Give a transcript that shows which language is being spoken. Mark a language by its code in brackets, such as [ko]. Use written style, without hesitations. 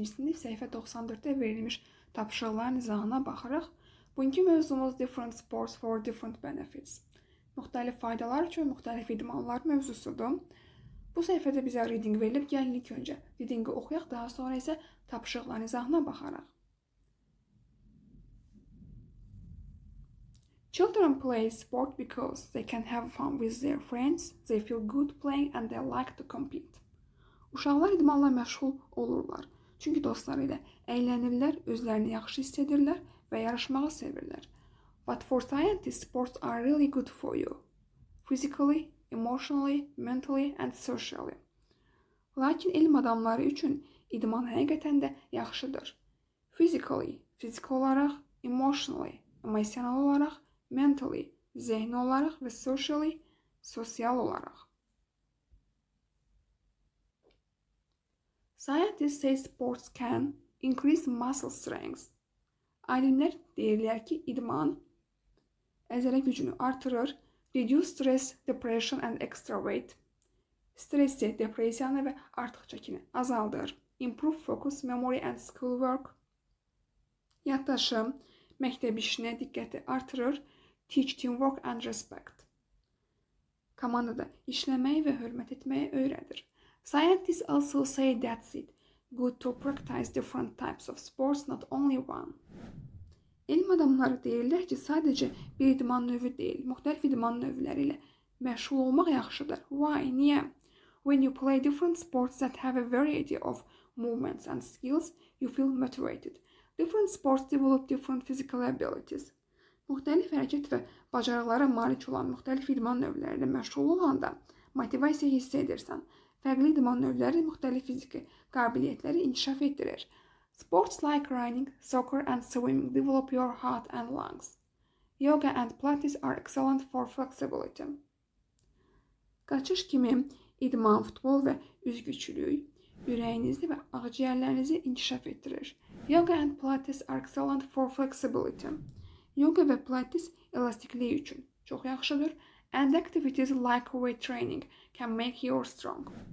[az] sınıf sayfa 94'te verilmiş tapşırıqların izahına baxırıq. Bugünkü mövzumuz Different Sports for Different Benefits. Müxtəlif faydalar üçün müxtəlif idmanlar mövzusudur. Bu səhifədə bizə reading verilib. Gəlin ilk öncə readingi oxuyaq, daha sonra isə tapşırıqların izahına baxarıq. [en] Children play sport because they can have fun with their friends, they feel good playing and they like to compete. [az] Uşaqlar idmanla məşğul olurlar. Çünki dostları ilə əylənirlər, özlərini yaxşı hiss edirlər və yarışmağı sevirlər. [en] But for scientists, sports are really good for you. Physically, emotionally, mentally and socially. [az] Lakin elm adamları üçün idman həqiqətən də yaxşıdır. Physically, fiziki olaraq, emotionally, emosional olaraq, mentally, zehni olaraq və socially, sosial olaraq. [en] Scientists say sports can increase muscle strength. [az] Alimlər deyirlər ki, idman əzələ gücünü artırır, [en] reduce stress, depression and extra weight. [az] Stressi, depresiyanı və artıq çəkini azaldır. [en] Improve focus, memory and schoolwork. [az] Yaddaşı, məktəb işinə diqqəti artırır. [en] Teach teamwork and respect. [az] Komandada işləməyi və hörmət etməyi öyrədir. [en] Scientists also say that's it. Good to practice different types of sports, not only one. [az] Elm adamları deyirlər ki, sadəcə bir idman növü deyil, müxtəlif idman növləri ilə məşğul olmaq yaxşıdır. [en] Why? Niyə? When you play different sports that have a variety of movements and skills, you feel motivated. Different sports develop different physical abilities. [az] Müxtəlif hərəkət və bacarıqlara malik olan müxtəlif idman növləri ilə məşğul olanda motivasiya hiss edirsən. Fərqli idman növləri müxtəlif fiziki qabiliyyətləri inkişaf etdirir. [en] Sports like running, soccer and swimming develop your heart and lungs. Yoga and Pilates are excellent for flexibility. [az] Qaçış kimi idman, futbol və üzgüçülük ürəyinizi və ağciyərlərinizi inkişaf etdirir. [en] Yoga and Pilates are excellent for flexibility. [az] Yoga və Pilates elastikliyi üçün çox yaxşıdır. [en] And activities like weight training can make you strong.